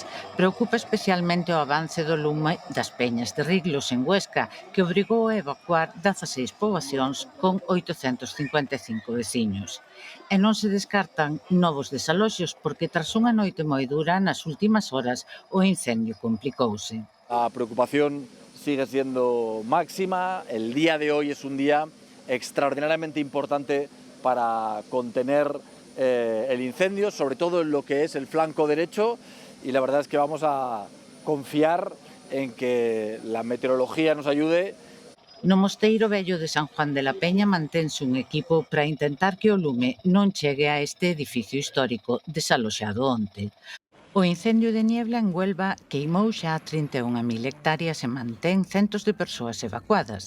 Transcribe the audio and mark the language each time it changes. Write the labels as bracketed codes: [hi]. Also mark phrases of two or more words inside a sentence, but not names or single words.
[gl] Preocupa especialmente o avance do lume das peñas de Riglos en Huesca, que obrigou a evacuar 16 poboacións con 855 veciños. E non se descartan novos desaloxos porque tras unha noite moi dura nas últimas horas o incendio complicouse. [es] La preocupación sigue siendo máxima. El día de hoy es un día extraordinariamente importante para contener el incendio, sobre todo en lo que es el flanco derecho, y la verdad es que vamos a confiar en que la meteorología nos ayude. [gl] No Mosteiro Vello de San Juan de la Peña mantense un equipo para intentar que o lume non chegue a este edificio histórico desaloxado onte. O incendio de Niebla en Huelva queimou xa 31.000 hectáreas e mantén centos de persoas evacuadas.